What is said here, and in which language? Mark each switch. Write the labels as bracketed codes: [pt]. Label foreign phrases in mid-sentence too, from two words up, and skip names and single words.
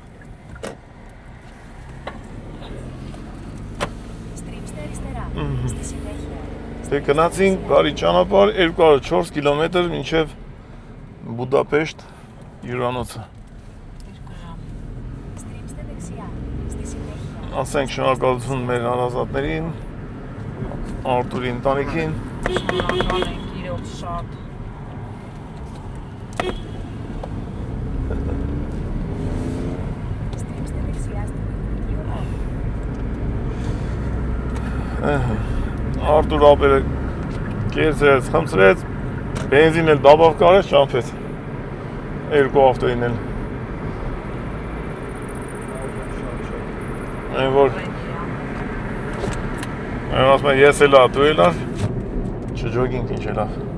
[el] Στρίψτε αριστερά. Στη συνέχεια. [hy] Դե գնացինք բարի ճանապարհ 204 կիլոմետր մինչև Բուդապեշտ հյուրանոցը։ [el] Στρίψτε δεξιά. Στη συνέχεια. [hy] Ասենք շնորհակալություն մեր հարազատներին, Արտուրի ընտանիքին։ Շնորհակալ ենք իրոք շատ։ [el] Στρίψτε δεξιά στην ελληνική οδό. [hy] Արտուր ապերը կերցրեց, խմցրեց, բենզին էլ դաբավ կարեց, ճամփեց։ Երկու ավտոին էլ։ Այն որ Այն ասում եմ ես էլ դու էլ չջոգինք ինչ էլ